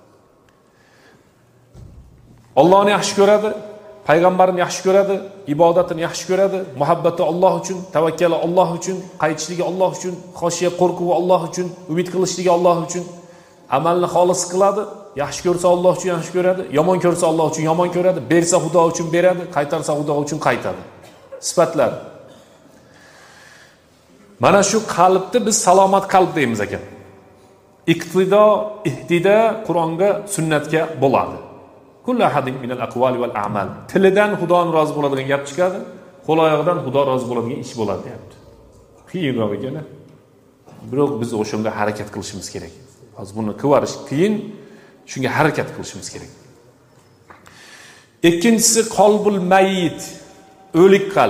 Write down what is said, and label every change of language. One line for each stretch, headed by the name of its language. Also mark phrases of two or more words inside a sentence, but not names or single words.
Uzbek: Allohni yaxshi ko'radi, payg'ambarni yaxshi ko'radi, ibodatini yaxshi ko'radi, muhabbati Alloh uchun, tavakkali Alloh uchun, qaytishligi Alloh uchun, xoshiya qo'rquvi Alloh uchun, umid qilishligi Alloh uchun, amalni xolis qiladi, yaxshi ko'rsa Alloh uchun yaxshi ko'radi, yomon ko'rsa Alloh uchun yomon ko'radi, bersa Xudo uchun beradi, qaytarsa Xudo uchun qaytadi. Sifatlar. Mana shu qalbni biz salomat qalb deymiz ekan. Iqtido, ihtida Qur'onga, sunnatga bo'ladi.
Arabic: كل أحد من الأقوال والأعمال.
Uzbek: Tilidan Xudoning rozi bo'ladigan gap chiqadi, qo'l oyog'idan Xudo rozi bo'ladigan ish bo'ladi deyapti. Qiyinroq ekan. Biroq biz o'shanga harakat qilishimiz kerak. Hozir buni qilarish qiyin, shunga harakat qilishimiz kerak. Ikkinchisi
Arabic: القلب الميت,
Uzbek: o'lik qalb.